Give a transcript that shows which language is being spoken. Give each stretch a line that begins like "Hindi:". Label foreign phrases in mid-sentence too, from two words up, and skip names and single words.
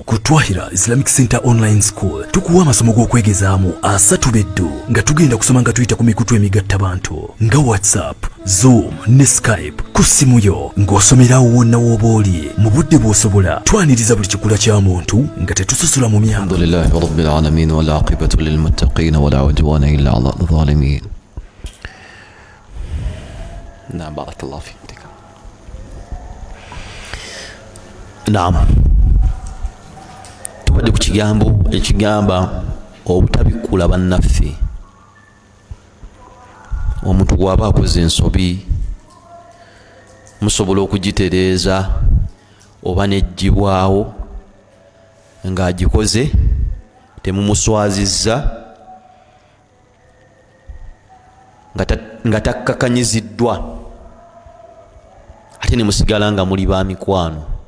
Ganda: Ku Twahira Islamic Center Online School tukuwa amasomo g'okwegezaamu asatu beddu nga tugenda kusoma nga tuyita ku mikutu emigattabantu nga WhatsApp, Zoom ne Skype ku ssimu yo ng'osomerawo wonna w'oba oli mu budde bw'osobola. Twaniriza buli kikula kya muntu nga tetusasula mu myaka.
Arabic: الحمد لله رب العالمين والعاقبة للمتقين ولا عدوان إلا على الظالمين. نعم بارك الله فيك.
Ganda: Naam, tubadde ku kigambo ekigamba obutabikula bannaffe. Omuntu bw'aba akoze ensobi musobola okugitereeza oba n'eggyibwawo ng'agikoze temumuswazizza nga takkakanyiziddwa ate ne musigala nga muli ba mikwano.